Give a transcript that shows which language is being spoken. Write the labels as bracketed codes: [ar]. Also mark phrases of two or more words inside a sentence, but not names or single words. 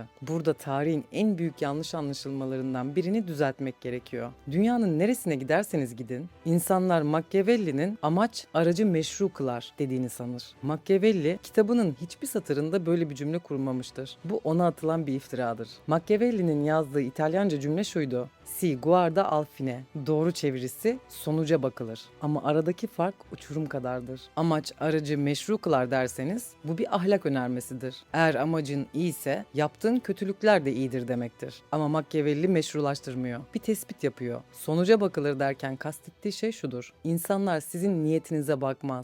[tr] Burada tarihin en büyük yanlış anlaşılmalarından birini düzeltmek gerekiyor. Dünyanın neresine giderseniz gidin, insanlar Machiavelli'nin amaç aracı meşru kılar dediğini sanır. Machiavelli kitabının hiçbir satırında böyle bir cümle kurmamıştır. Bu ona atılan bir iftiradır. Machiavelli'nin yazdığı İtalyanca cümle şuydu: [it] Si guarda al fine. [tr] Doğru çevirisi sonuca bakılır. Ama aradaki fark uçurum kadardır. Amaç aracı meşru kılar derseniz bu bir ahlak önermesidir. Eğer amacın iyiyse yaptığın kötülükler de iyidir demektir. Ama Machiavelli meşrulaştırmıyor. Bir tespit yapıyor. Sonuca bakılır derken kastettiği şey şudur: İnsanlar sizin niyetinize bakmaz.